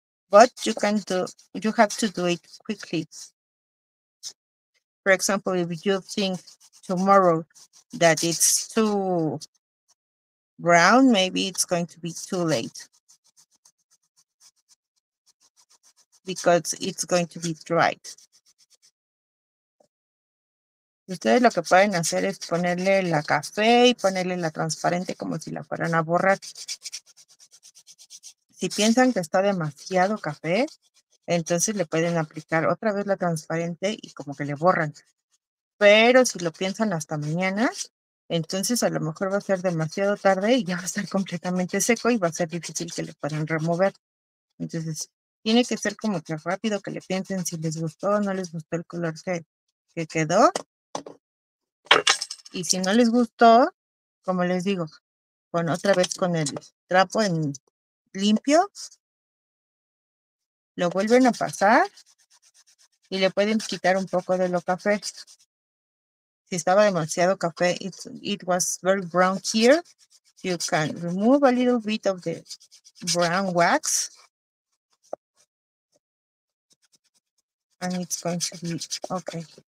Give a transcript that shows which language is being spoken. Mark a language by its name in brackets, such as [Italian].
[English] But you have to do it quickly. For example, if you think tomorrow that it's too brown, maybe it's going to be too late. because it's going to be dried. [Spanish] Ustedes lo que pueden hacer es ponerle la café y ponerle la transparente como si la fueran a borrar. Si piensan que está demasiado café, entonces le pueden aplicar otra vez la transparente y como que le borran. Pero si lo piensan hasta mañana, entonces a lo mejor va a ser demasiado tarde y ya va a estar completamente seco y va a ser difícil que le puedan remover. Entonces tiene que ser como que rápido, que le piensen si les gustó o no les gustó el color que quedó. Y si no les gustó, como les digo, otra vez con el trapo en limpio, lo vuelven a pasar y le pueden quitar un poco de lo café. Si estaba demasiado café, [English] it was very brown here, you can remove a little bit of the brown wax and it's going to be okay.